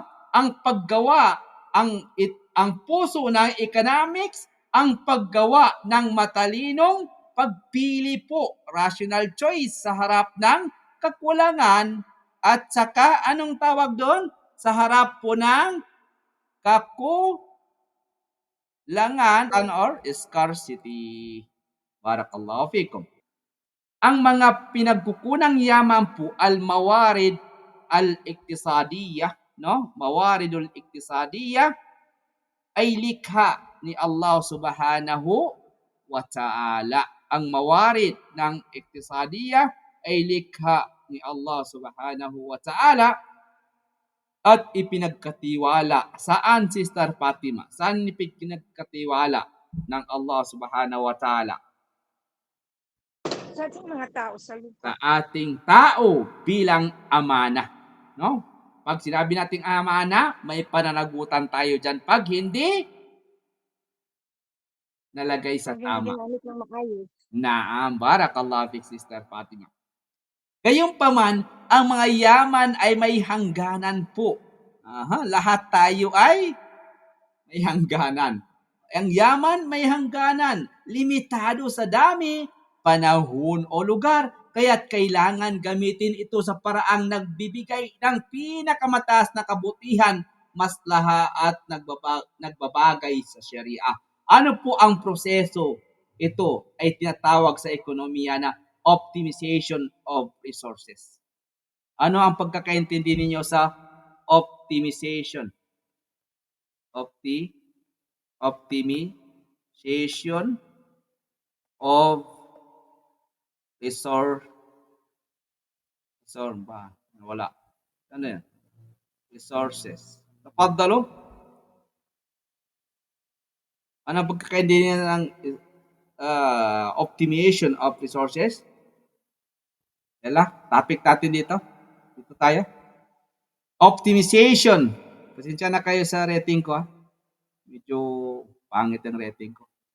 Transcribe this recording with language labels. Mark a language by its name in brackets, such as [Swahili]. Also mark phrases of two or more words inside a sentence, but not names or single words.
[Filipino] Ang paggawa, ang puso ng economics, ang paggawa ng matalinong pagpili po, [English] rational choice [Filipino] sa harap ng kakulangan. At saka, anong tawag doon? Sa harap po ng kakulangan or scarcity. [Arabic] بارك الله فيكم. [Filipino] Ang mga pinagkukunang yaman po, [Arabic] الموارد الاقتصادية, [Filipino] no? [Arabic] موارد الاقتصادية [Filipino] ay likha ni Allah [Arabic] سبحانه وتعالى. [Filipino] Ang mawarid ng iktisadiyah ay likha ni Allah [Arabic] سبحانه وتعالى [Filipino] at ipinagkatiwala. Saan, Sister Fatima? Saan ipinagkatiwala ng Allah [Arabic] سبحانه وتعالى? [Filipino] Sa ating mga tao sa lupa. Sa ating tao bilang amana. No? Pag sinabi nating amana, may pananagutan tayo dyan. Pag hindi, nalagay sa tama. Ginamit ng maayos. [Arabic] نعم بارك الله فيك, [Filipino] Sister Fatima. Gayunpaman, ang mga yaman ay may hangganan po. Lahat tayo ay may hangganan. Ang yaman may hangganan. Limitado sa dami, panahon o lugar. Kaya't kailangan gamitin ito sa paraang nagbibigay ng pinakamataas na kabutihan, maslaha at nagbabagay sa Sharia. Ano po ang proseso? Ito ay tinatawag sa ekonomiya na [English] optimization of resources. [Filipino] Ano ang pagkakaintindi ninyo sa optimization? [English] Optimization of resources. [Filipino] Tapaddalo? Ano ang pagkakaintindi ng [English] optimization of resources? [Filipino] Yala, topic natin dito. Dito tayo. Optimization. Pasensya na kayo sa rating ko. Medyo pangit ang rating ko.